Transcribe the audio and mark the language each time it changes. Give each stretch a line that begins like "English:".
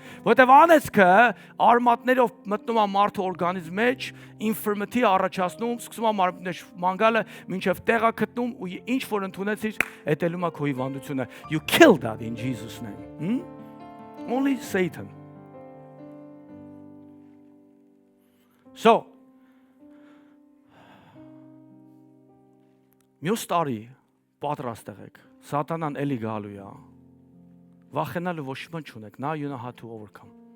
Armenian: Որտեվ անեցքը արմատներով մտնում է մարդու օրգանիզմ մեջ, ինֆիրմիթի առաջացնում, սկսում է մարմնի մանգալը, մինչև տեղա գտնում ու ինչ որ ընդունեցիր, էտելում է քո հիվանդությունը.
English: You kill that in Jesus name. Only Satan.
Armenian: So Մյուս տարի պատրաստ եղեք։ Սատանան էլի գալու է։ Վախենալու ոչ մի բան չունեք։
English: Now you know how to overcome.